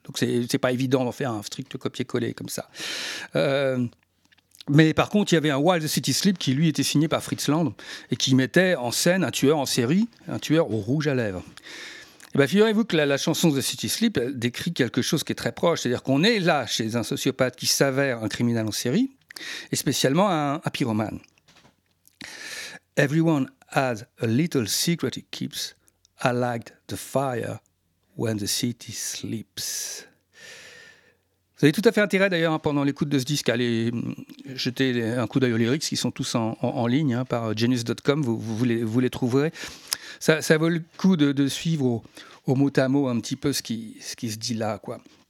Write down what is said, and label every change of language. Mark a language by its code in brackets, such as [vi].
[fr] Donc c'est pas évident d'en faire un strict copier-coller comme ça. Mais par contre, il y avait un Wild City Sleep qui, lui, était signé par Fritz Lang et qui mettait en scène un tueur en série, un tueur au rouge à lèvres. Et bien, figurez-vous que la chanson The City Sleep décrit quelque chose qui est très proche. C'est-à-dire qu'on est là chez un sociopathe qui s'avère un criminel en série, et spécialement un pyromane. [en] Everyone has a little secret he keeps. I like the fire when the city sleeps. [fr] Vous avez tout à fait intérêt d'ailleurs, pendant l'écoute de ce disque, à aller jeter un coup d'œil aux lyrics qui sont tous en ligne, hein, par genius.com, vous les trouverez. Ça vaut le coup de suivre au mot à mot un petit peu ce qui se dit là, quoi.